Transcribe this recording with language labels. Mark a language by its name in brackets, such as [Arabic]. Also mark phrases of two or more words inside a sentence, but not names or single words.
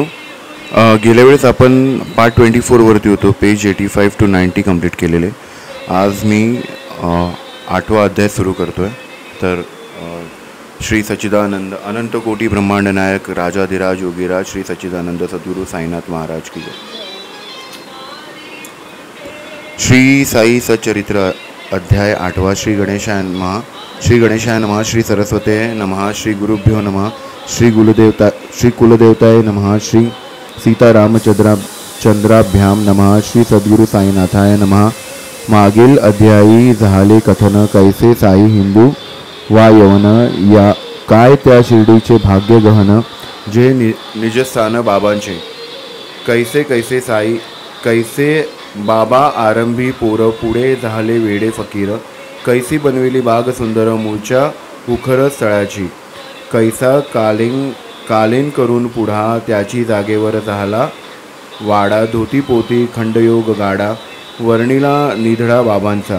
[Marathi] गेल्या वेळेस आपण पार्ट 24वरती होतो. पेज 85 to 90 कंप्लीट केलेले. आज मी 8वा अध्याय सुरू करतो आहे. तर श्री सच्चिदानंद अनंत कोटी ब्रह्मांड नायक राजाधिराज योगीराज श्री सच्चिदानंद सद्गुरू साईनाथ महाराज की जय. श्री साई सच्चरित्र अध्याय 8वा. [Sanskrit] श्री गणेशाय नमः. श्री गणेशाय नमः. श्री सरस्वते नमः. श्री गुरुभ्यो नमः. श्री कुलदेवताय नमः. श्री सीतारामचंद्राभ्याम नमः. श्री सद्गुरू साईनाथाय नमः. [Marathi] मागील अध्यायी झाले कथन, कैसे साई हिंदू वा यवन, या काय त्या शिर्डीचे भाग्य गहन, जे निजस्थान बाबांचे. कैसे कैसे साई, कैसे बाबा आरंभी पोर, पुढे झाले वेडे फकीर. कैसी बनविली बाग सुंदर, मूळच्या उखर स्थळाची. कैसा कालीन करून पुढा, त्याची जागेवर झाला वाडा. धोती पोती खंडयोग गाडा, वर्णिला निधडा बाबांचा.